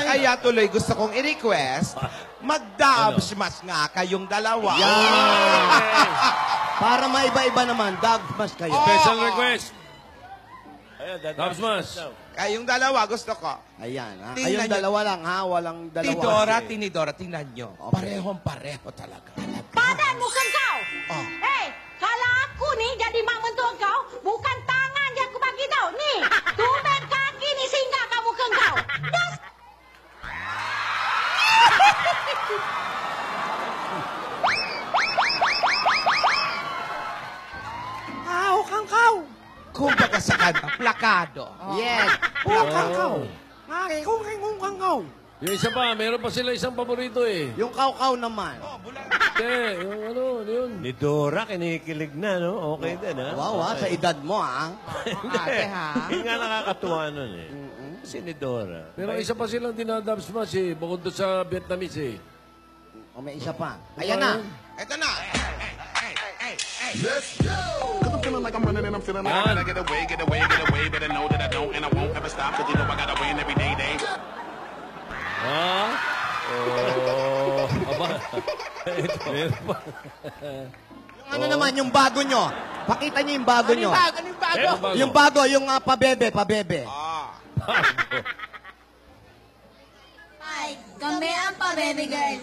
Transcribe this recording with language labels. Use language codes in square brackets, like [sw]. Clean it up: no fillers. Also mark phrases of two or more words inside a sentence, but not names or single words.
[tl] Kaya tuloy gusto kong i-request, mag-dubs mas nga kayong dalawa. Para maiba-iba naman, dog mas kayo. [en] Special request. [tl] Ayan, Tapos mas. Kayong dalawa gusto ko. Ayan, ha? Tingnan Kayong nyo. dalawa lang, ha? Walang dalawa. Tinidora, tingnan nyo. Okay. Parehong-pareho talaga. [ms] Padan mukan kau. Oh. Hei, kalau aku ni jadi mak mentua kau, bukan tangan yang aku bagi tau. Ni, tumben kaki ni singgah kamu ke kau. Das. [tl] Kumbaga sa kanta, plakado. Yes. Yung isa pa, meron pa sila isang paborito eh. Yung kaukaw naman. Hindi, yung ano yun. Ni Dora, kinikilig na, no? Okay din, ha? Wow, ha? Sa edad mo, ha? Ate, ha? Yung nga nakakatuwa nun, eh. Si ni Dora. Pero isa pa silang dinadubs mas eh. Bukod doon sa Vietnamese eh. O, may isa pa. Ayan na. Ito na. [en] Cause I'm feeling like I'm running and I'm feeling like I gotta get away, better know that I don't and I won't ever stop, cause you know I gotta win every day. [tl] Ha? Oh, aba. Meron pa. Yung ano naman, yung bago nyo. Pakita nyo yung bago nyo. Ano yung bago? Meron bago. Yung bago, yung pabebe. Ay, kami ang pabebe girl.